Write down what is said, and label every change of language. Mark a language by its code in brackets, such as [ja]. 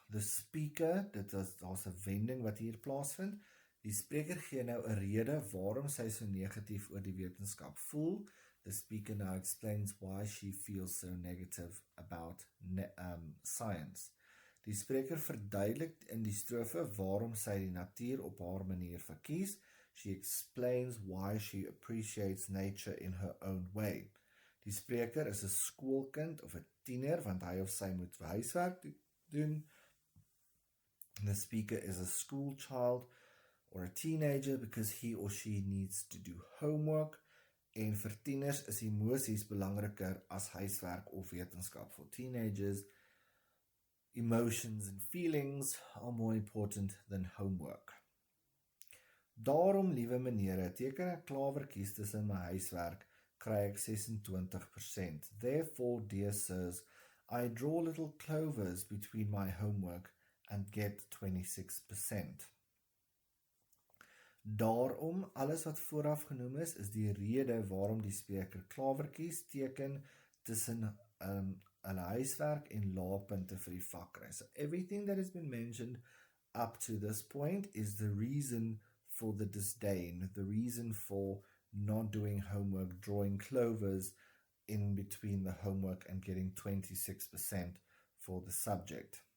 [en] The speaker, [af] daar's 'n wending wat hier plaasvind. Die spreker gee nou 'n rede waarom sy so negatief oor die wetenskap voel. [en] The speaker now explains why she feels so negative about science. [af] Die spreker verduidelik in die strofe waarom sy die natuur op haar manier verkies. [en] She explains why she appreciates nature in her own way. [af] Die spreker is 'n skoolkind of 'n tiener, want hy of sy moet huiswerk doen. [en] The speaker is a school child or a teenager because he or she needs to do homework. [af] En vir tieners is emosies belangriker as huiswerk of wetenskap. [en] For teenagers, Emotions and feelings are more important than homework. [af] Daarom, liewe menere, teken ek klawertjies tussen my huiswerk, kry ek 26%. [en] Therefore, dear sirs, I draw little clovers between my homework and get 26%. [af] Daarom, alles wat vooraf genoem is die rede waarom die spreker klawertjies teken tussen hulle huiswerk en laagpunte vir die vakkry. [en] So everything that has been mentioned up to this point is the reason for the disdain, the reason for not doing homework, drawing clovers in between the homework and getting 26% for the subject.